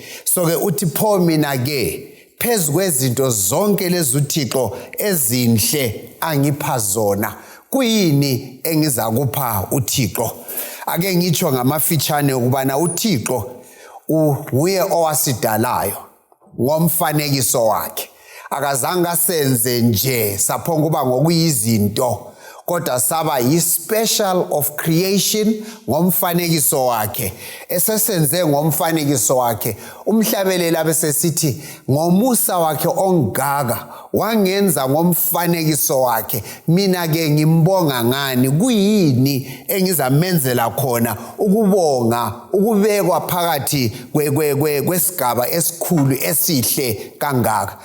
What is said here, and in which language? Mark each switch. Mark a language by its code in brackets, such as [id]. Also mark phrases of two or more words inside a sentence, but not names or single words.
[nd] So ke uthi pho mina ke phezu kwezinto zonke lezi uThixo ezinhle angipha zona kuyini engizakupha uThixo. Ake ngitsho ngamafitshane ukubana uThixo nguye owasidalayo ngomfanekiso wakhe. Akazange asenze nje saphonga kuba ngokuyizinto kodwa saba yi- [en] special of creation [nd] ngomfanekiso wakhe. Esesenze ngomfanekiso wakhe umhlabeleli abesesithi ngomusa wakhe ongaka wangenza ngomfanekiso wakhe. Mina ke ngimbonga ngani kuyini engizamenzela khona ukubonga ukubekwa phakathi kwesigaba esikhulu esihle kangaka.